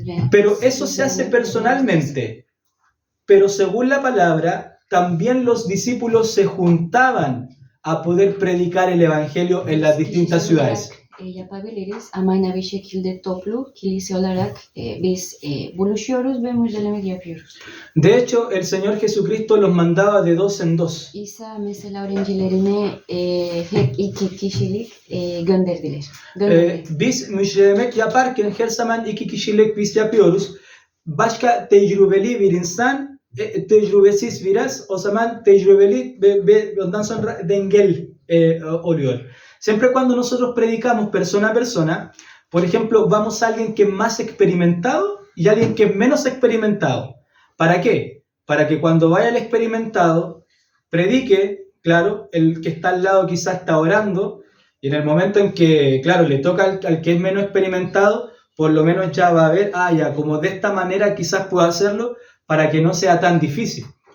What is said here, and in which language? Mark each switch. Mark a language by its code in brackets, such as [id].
[es] Pero eso se hace personalmente. Pero según la palabra, también los discípulos se juntaban a poder predicar el evangelio en las distintas ciudades. [tr] yapabiliriz. Ama aynı bir şekilde toplu, kilise olarak biz buluşuyoruz ve müjdelemek yapıyoruz. [es] De hecho, el Señor Jesucristo los mandaba de dos en dos. [tr] İsa mesela öğrencilerine hep 2 kişilik gönderdiler. Gönderdi. Biz müjdelemek yaparken her zaman 2 kişilik biz yapıyoruz. Başka tecrübeli bir insan, tecrübesiz biraz, o zaman tecrübeli ve ondan sonra dengel oluyor. [es] Siempre cuando nosotros predicamos persona a persona, por ejemplo, vamos a alguien que es más experimentado y alguien que es menos experimentado. ¿Para qué? Para que cuando vaya el experimentado, predique, claro, el que está al lado quizás está orando, y en el momento en que, claro, le toca al que es menos experimentado, por lo menos ya va a ver, ya, como de esta manera quizás puedo hacerlo para que no sea tan difícil.